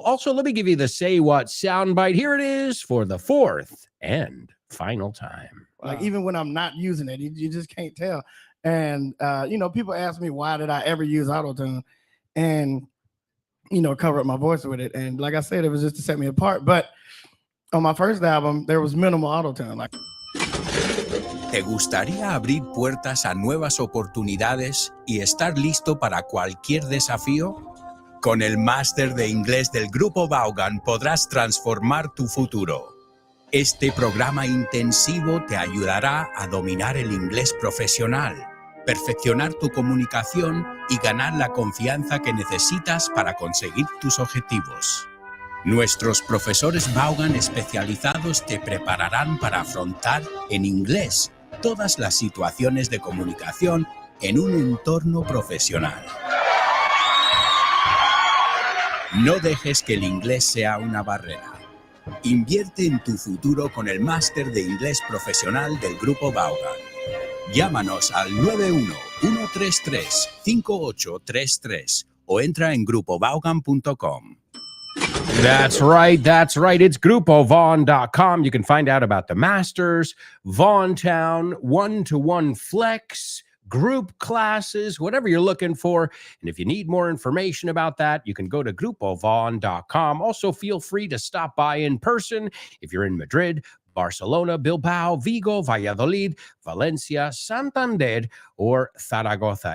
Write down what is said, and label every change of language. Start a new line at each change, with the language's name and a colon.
English: Also, let me give you the Say What soundbite. Here it is for the 4th and final time. Like, even when I'm not using it, you just can't tell. And, you know, people ask me, why did I ever use auto-tune? And, you know, cover up my voice with it. And like I said, it was just to set me apart. But on my first album, there was minimal auto-tune. Like,
Spanish: ¿Te gustaría abrir puertas a nuevas oportunidades y estar listo para cualquier desafío? Con el máster de inglés del Grupo Vaughan podrás transformar tu futuro. Este programa intensivo te ayudará a dominar el inglés profesional, perfeccionar tu comunicación y ganar la confianza que necesitas para conseguir tus objetivos. Nuestros profesores Vaughan especializados te prepararán para afrontar en inglés todas las situaciones de comunicación en un entorno profesional. No dejes que el inglés sea una barrera. Invierte en tu futuro con el máster de inglés profesional del Grupo Vaughan. Llámanos al 91-133-5833 o entra en grupovaughan.com.
English: That's right. It's grupovaughn.com. You can find out about the Masters, Vaughntown, one-to-one flex, group classes, whatever you're looking for. And if you need more information about that, you can go to grupovaughn.com. Also, feel free to stop by in person if you're in Madrid, Barcelona, Bilbao, Vigo, Valladolid, Valencia, Santander, or Zaragoza.